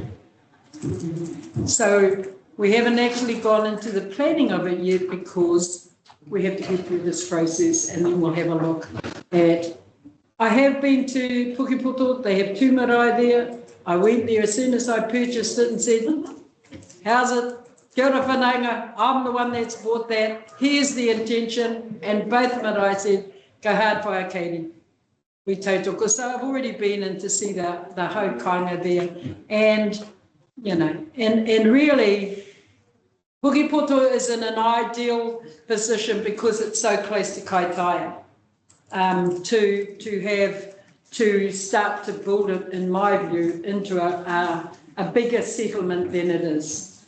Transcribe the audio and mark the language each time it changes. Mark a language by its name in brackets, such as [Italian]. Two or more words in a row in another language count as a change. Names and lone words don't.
[English] So we haven't actually gone into the planning of it yet because we have to get through this process, and then we'll have a look at. I have been to Pukepoto, they have 2 marae there. I went there as soon as I purchased it and said, how's it? [Māori] Kia ora whanaunga, [English] I'm the one that's bought that, here's the intention, and both marae said, go hard whai Katie. We tautoko. So I've already been in to see the [Māori] hau kainga [English] there, and and really, Pukepoto is in an ideal position because it's so close to Kaitaia. To start to build it, in my view, into a bigger settlement than it is.